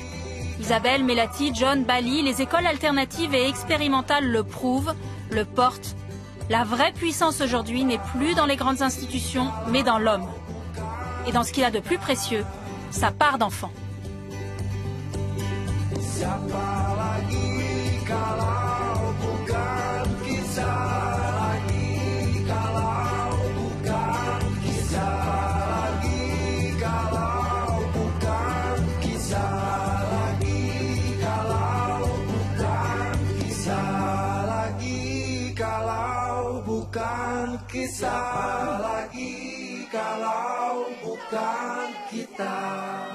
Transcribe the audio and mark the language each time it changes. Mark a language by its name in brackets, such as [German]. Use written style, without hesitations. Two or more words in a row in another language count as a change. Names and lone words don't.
[French] Isabelle, Melati, John, Bali, les écoles alternatives et expérimentales le prouvent, le portent. La vraie puissance aujourd'hui n'est plus dans les grandes institutions, mais dans l'homme. Et dans ce qu'il a de plus précieux, sa part d'enfant. [Indonesian] Siapa lagi kalau bukan kita lagi, kalau bukan kita lagi, kalau bukan kita lagi, kalau bukan kita lagi, kalau bukan kita lagi, kalau bukan kita.